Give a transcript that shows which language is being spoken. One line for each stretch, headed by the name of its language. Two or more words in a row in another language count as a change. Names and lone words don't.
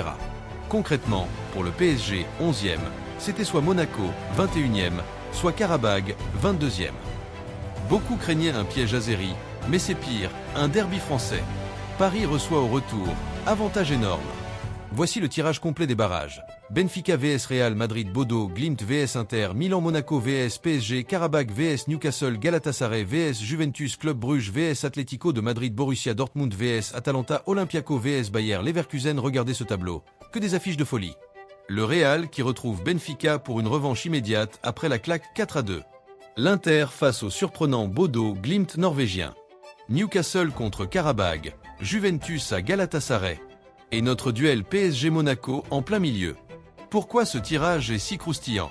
French: Concrètement, pour le PSG, 11e, c'était soit Monaco, 21e, soit Karabag, 22e. Beaucoup craignaient un piège azéri, mais c'est pire, un derby français. Paris reçoit au retour, avantage énorme. Voici le tirage complet des barrages. Benfica vs Real Madrid Bodo, Glimt vs Inter, Milan Monaco vs PSG, Karabag vs Newcastle, Galatasaray vs Juventus, Club Bruges vs Atlético de Madrid, Borussia Dortmund vs Atalanta, Olympiaco vs Bayer Leverkusen. Regardez ce tableau, que des affiches de folie. Le Real qui retrouve Benfica pour une revanche immédiate après la claque 4-2. L'Inter face au surprenant Bodo Glimt norvégien. Newcastle contre Karabag, Juventus à Galatasaray. Et notre duel PSG-Monaco en plein milieu. Pourquoi ce tirage est si croustillant?